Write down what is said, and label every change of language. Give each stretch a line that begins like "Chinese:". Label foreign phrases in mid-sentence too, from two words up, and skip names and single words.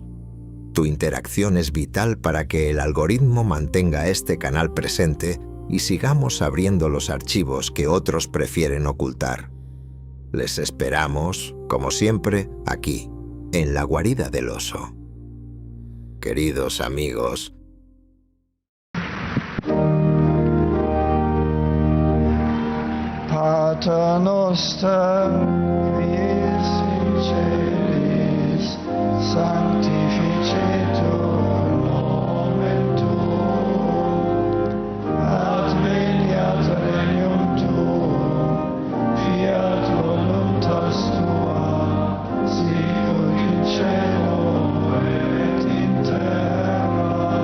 Spanish: Tu interacción es vital para que el algoritmo mantenga este canal presente y sigamos abriendo los archivos que otros prefieren ocultar. Les esperamos, como siempre, aquí, en la guarida del oso. Queridos amigos,
Latin: Pater noster, qui es in celis, sanctificetur nomen tuum, adveniat regnum tuum, fiat voluntas tua, sicut in cielo et in terra.